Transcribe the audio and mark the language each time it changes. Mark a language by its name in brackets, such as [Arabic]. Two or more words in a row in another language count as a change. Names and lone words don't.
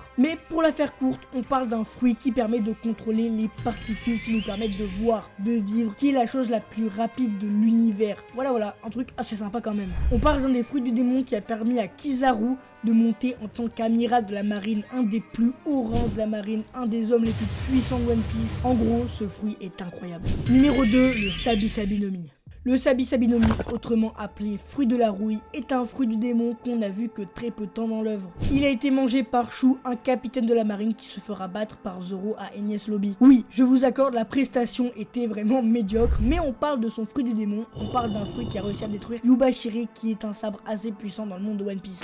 [French] Mais pour la faire courte, on parle d'un fruit qui permet de contrôler les particules qui nous permettent de voir, de vivre, qui est la chose la plus rapide de l'univers. Voilà, un truc assez sympa quand même. On parle d'un des fruits du démon qui a permis à Kizaru de monter en tant qu'amiral de la marine, un des plus hauts rangs de la marine, un des hommes les plus puissants de One Piece. En gros, ce fruit est incroyable. Numéro 2, le Sabi Sabi no Mi. Le Sabi Sabi no Mi, autrement appelé fruit de la rouille, est un fruit du démon qu'on n'a vu que très peu de temps dans l'œuvre. Il a été mangé par Chou, un capitaine de la marine qui se fera battre par Zoro à Enies Lobby. Oui, je vous accorde, la prestation était vraiment médiocre, mais on parle de son fruit du démon, on parle d'un fruit qui a réussi à détruire Yubashiri, qui est un sabre assez puissant dans le monde de One Piece.